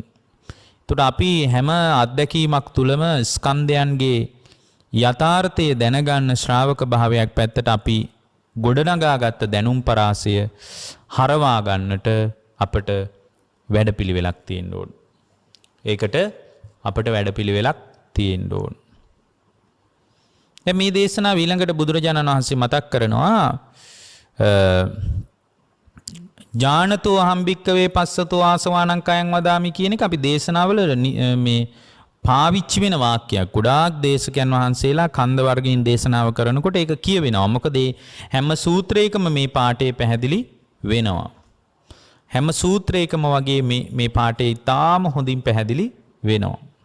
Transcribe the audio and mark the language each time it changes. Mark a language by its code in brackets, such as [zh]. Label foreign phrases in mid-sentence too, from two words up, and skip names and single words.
[si] එතකොට අපි හැම අත්දැකීමක් තුළම ස්කන්ධයන්ගේ යථාර්ථය දැනගන්න ශ්‍රාවක භාවයක් පැත්තට අපි ගොඩනගාගත්ත දැනුම් පරාසය හරවා ගන්නට අපට වැඩපිළිවෙලක් තියෙන්න ඕන. ඒකට අපට වැඩපිළිවෙලක් තියෙන්න ඕන. දැන් මේ දේශනාව ඊළඟට බුදුරජාණන් වහන්සේ මතක් කරනවා [pi] ඥානතෝ අහම්බික්කවේ පස්සතෝ ආසවානං කයං වදාමි [si] කියන එක අපි දේශනාවල මේ පාවිච්චි වෙන වාක්‍යයක්. ගොඩාක් දේශකයන් වහන්සේලා කන්ද වර්ගයෙන් දේශනාව කරනකොට ඒක කියවෙනවා. මොකද හැම සූත්‍රයකම මේ පාඩේ පැහැදිලි වෙනවා. හැම සූත්‍රයකම වගේ මේ පාඩේ ඉතාම හොඳින් පැහැදිලි වෙනවා.